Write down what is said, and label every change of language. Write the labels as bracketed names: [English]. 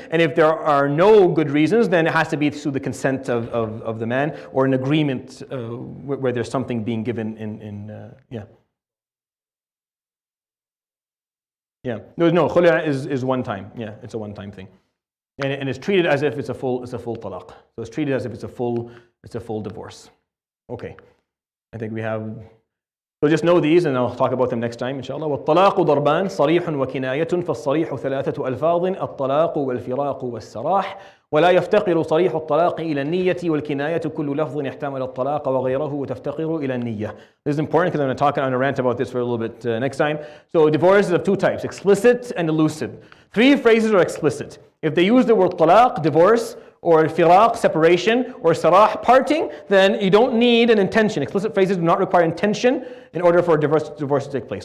[English] And if there are no good reasons, then it has to be through the consent of the man or an agreement where there's something being given No, khul' is one time. Yeah, it's a one-time thing. And it's treated as if it's a full talaq. So it's treated as if it's a full divorce. Okay, I think we have. So just know these, and I'll talk about them next time, inshallah. [Arabic] والطلاق ضربان صريح وكناية فالصريح ثلاثة ألفاظ الطلاق والفراق والسراح ولا يفتقر صريح الطلاق إلى النية والكناية كل لفظ يحتمل الطلاق وغيره وتفتقر إلى النية. [English] This is important because I'm going to rant about this for a little bit next time. So divorce is of two types, explicit and elusive. 3 phrases are explicit. If they use the word talaq, divorce, or firaq, separation, or sarah, parting, then you don't need an intention. Explicit phrases do not require intention in order for a divorce to take place.